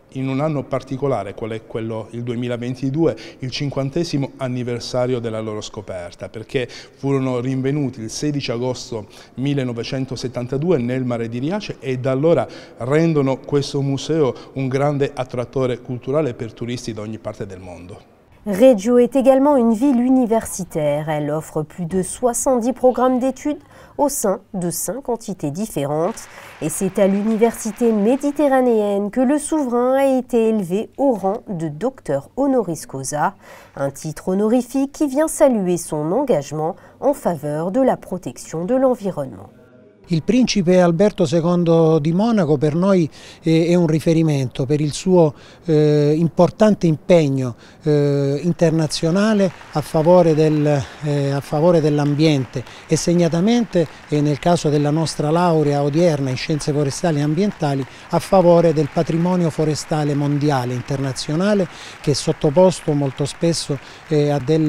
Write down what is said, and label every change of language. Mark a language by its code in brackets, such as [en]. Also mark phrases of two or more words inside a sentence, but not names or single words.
[it] In un anno particolare, qual è quello il 2022, il 50° anniversario della loro scoperta, perché furono rinvenuti il 16 agosto 1972 nel mare di Riace e da allora rendono questo museo un grande attrattore culturale per turisti da ogni parte del mondo. [fr] Reggio est également une ville universitaire. Elle offre plus de 70 programmes d'études au sein de 5 entités différentes. Et c'est à l'université méditerranéenne que le souverain a été élevé au rang de docteur honoris causa, un titre honorifique qui vient saluer son engagement en faveur de la protection de l'environnement. [it] Il principe Alberto II di Monaco per noi è un riferimento per il suo importante impegno internazionale a favore dell'ambiente e segnatamente nel caso della nostra laurea odierna in scienze forestali e ambientali a favore del patrimonio forestale mondiale internazionale che è sottoposto molto spesso a